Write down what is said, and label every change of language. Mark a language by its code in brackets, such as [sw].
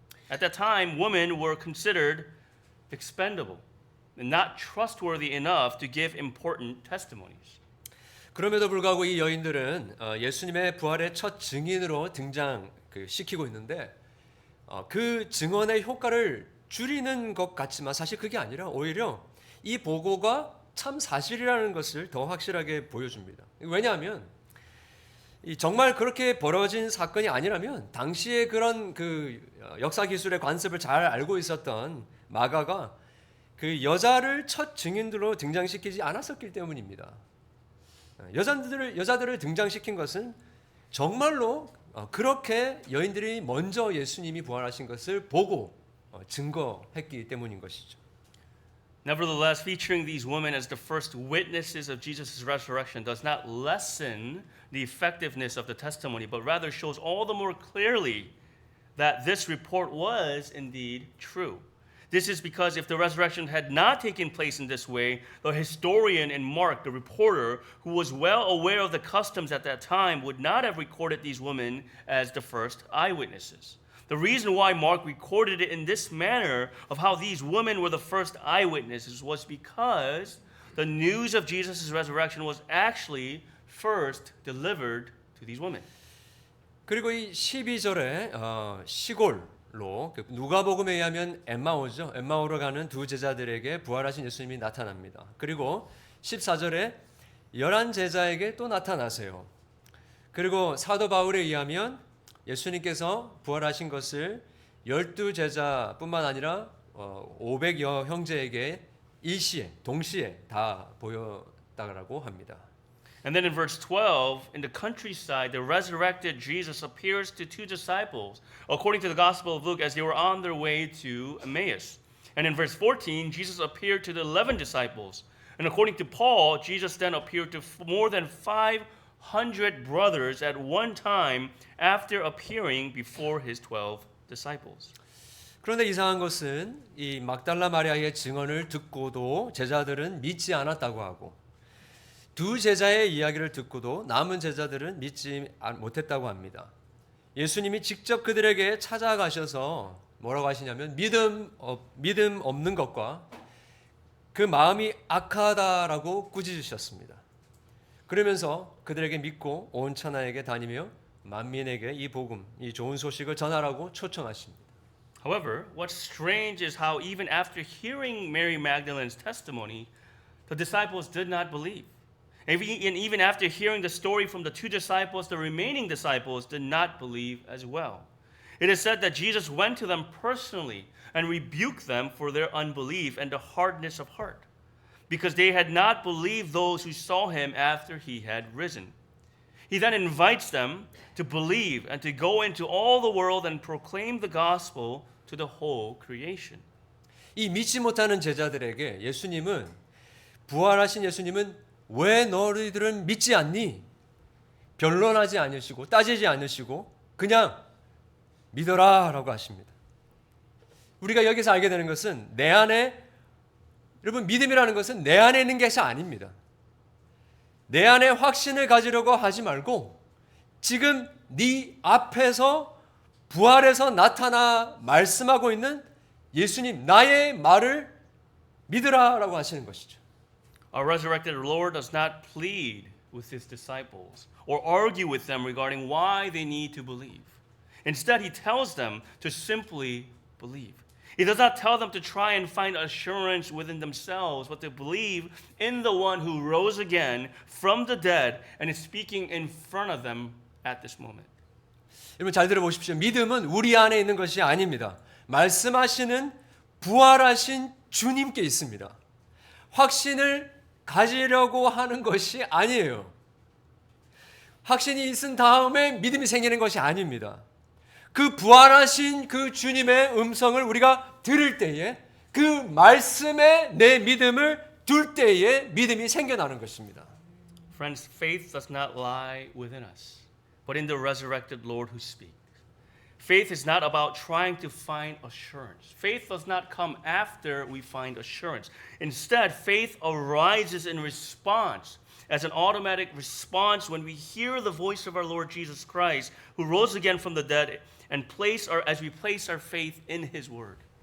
[en] At that time, women were considered expendable and not trustworthy enough to give important testimonies. [ko] 그럼에도 불구하고 이 여인들은 예수님의 부활의 첫 증인으로 시키고 있는데 그 증언의 효과를 줄이는 것 같지만 사실 그게 아니라 오히려 이 보고가 참 사실이라는 것을 더 확실하게 보여줍니다. 왜냐하면 정말 그렇게 벌어진 사건이 아니라면 당시에 그런 그 역사 기술의 관습을 잘 알고 있었던 마가가 그 여자를 첫 증인들로 등장시키지 않았었기 때문입니다. 여자들을 등장시킨 것은 정말로 그렇게 여인들이 먼저 예수님이 부활하신 것을 보고 증거했기 때문인 것이죠. [en] Nevertheless, featuring these women as the first witnesses of Jesus' resurrection does not lessen the effectiveness of the testimony, but rather shows all the more clearly that this report was indeed true. This is because if the resurrection had not taken place in this way, the historian in Mark, the reporter, who was well aware of the customs at that time, would not have recorded these women as the first eyewitnesses. The reason why Mark recorded it in this manner of how these women were the first eyewitnesses was because the news of Jesus' resurrection was actually first delivered to these women. [ko] 그리고 이 12절에 시골로 누가복음에 의하면 엠마오죠. 엠마오로 가는 두 제자들에게 부활하신 예수님이 나타납니다. 그리고 14절에 11 제자에게 또 나타나세요. 그리고 사도 바울에 의하면 예수님께서 부활하신 것을 12 제자뿐만 아니라 500여 형제에게 일시에 동시에 다 보였다고 합니다. [en] And then in verse 12, in the countryside, the resurrected Jesus appears to two disciples, according to the Gospel of Luke, as they were on their way to Emmaus. And in verse 14, Jesus appeared to the 11 disciples. And according to Paul, Jesus then appeared to more than 500 brothers at one time after appearing before his 12 disciples. [ko] 그런데 이상한 것은 이 막달라 마리아의 증언을 듣고도 제자들은 믿지 않았다고 하고 두 제자의 이야기를 듣고도 남은 제자들은 믿지 못했다고 합니다. 예수님이 직접 그들에게 찾아가셔서 뭐라고 하시냐면 믿음 없는 것과 그 마음이 악하다라고 꾸짖으셨습니다. 그러면서 그들에게 믿고 온 천하에게 다니며 만민에게 이 복음, 이 좋은 소식을 전하라고 초청하십니다. [en] However, what's strange is how even after hearing Mary Magdalene's testimony, the disciples did not believe. And even after hearing the story from the two disciples, the remaining disciples did not believe as well. It is said that Jesus went to them personally and rebuked them for their unbelief and the hardness of heart, because they had not believed those who saw him after he had risen. He then invites them to believe and to go into all the world and proclaim the gospel to the whole creation. [ko] 이 믿지 못하는 제자들에게 부활하신 예수님은 왜 너희들은 믿지 않니? 변론하지 않으시고 따지지 않으시고 그냥 믿어라라고 하십니다. 우리가 여기서 알게 되는 것은 내 안에 여러분 믿음이라는 것은 내 안에 있는 것이 아닙니다. 내 안에 확신을 가지려고 하지 말고 지금 네 앞에서 부활해서 나타나 말씀하고 있는 예수님 나의 말을 믿으라라고 하시는 것이죠. [en] Our resurrected Lord does not plead with his disciples or argue with them regarding why they need to believe. Instead, he tells them to simply believe. He does not tell them to try and find assurance within themselves, but to believe in the one who rose again from the dead and is speaking in front of them at this moment. [ko] 여러분 잘 들어보십시오. 믿음은 우리 안에 있는 것이 아닙니다. 말씀하시는 부활하신 주님께 있습니다. 확신을 가지려고 하는 것이 아니에요. 확신이 있은 다음에 믿음이 생기는 것이 아닙니다. 그 부활하신 그 주님의 음성을 우리가 들을 때에 그 말씀에 내 믿음을 둘 때에 믿음이 생겨나는 것입니다. [en] Friends, faith does not lie within us, but in the resurrected Lord who speaks. Faith is not about trying to find assurance. Faith does not come after we find assurance. Instead, faith arises in response, as an automatic response when we hear the voice of our Lord Jesus Christ, who rose again from the dead, and as we place our faith in His Word.